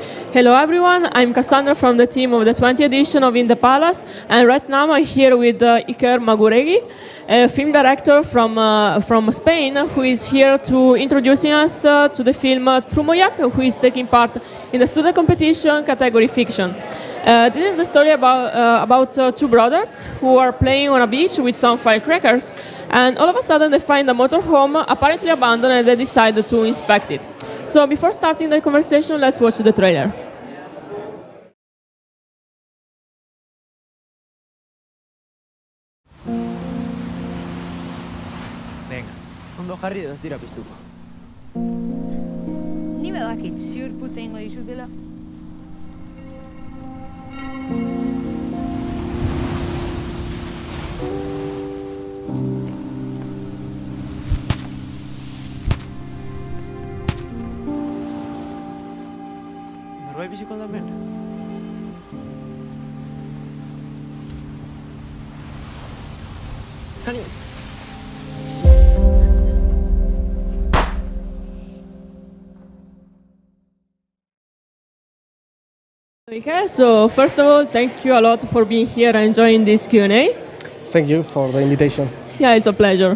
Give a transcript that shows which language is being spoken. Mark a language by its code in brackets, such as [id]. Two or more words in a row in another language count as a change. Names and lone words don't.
[en] Hello everyone, I'm Cassandra from the team of the 20th edition of In the Palace, and right now I'm here with Iker Maguregui, a film director from Spain, who is here to introducing us to the film Trumoyak, who is taking part in the student competition category fiction. This is the story about two brothers who are playing on a beach with some firecrackers, and all of a sudden they find a motorhome apparently abandoned and they decide to inspect it. So before starting the conversation, let's watch the trailer. [eu] Venga, ondo jarri edo ez dira piztuko. Ni badakit ziur putza ingo dizutela. Norbait biziko da hemen? Hani... [en] Okay, so first of all, thank you a lot for being here and joining this Q&A. Thank you for the invitation. Yeah, it's a pleasure.